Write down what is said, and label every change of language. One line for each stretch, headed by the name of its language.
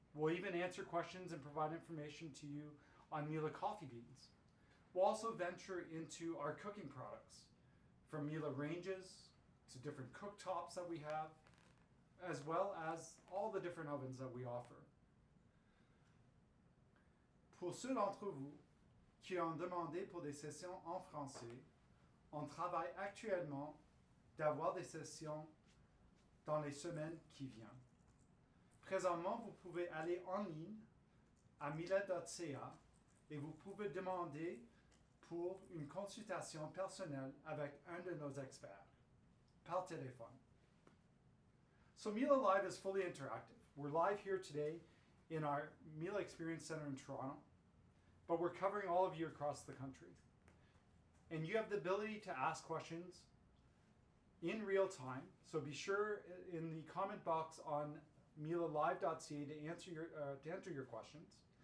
English: We'll even answer questions and provide information to you on Miele coffee beans. We'll also venture into our cooking products, from Miele ranges to different cooktops that we have, as well as all the different ovens that we offer.
French: Pour ceux d'entre vous qui ont demandé pour des sessions en français, on travaille actuellement d'avoir des sessions dans les semaines qui viennent. Présentement, vous pouvez aller en ligne à miele.ca et vous pouvez demander pour une consultation personnelle avec un de nos experts, par téléphone.
English: So Miele Live is fully interactive. We're live here today in our Miele Experience Center in Toronto, but we're covering all of you across the country. And you have the ability to ask questions in real time, so be sure in the comment box on mielelive.ca to answer your questions.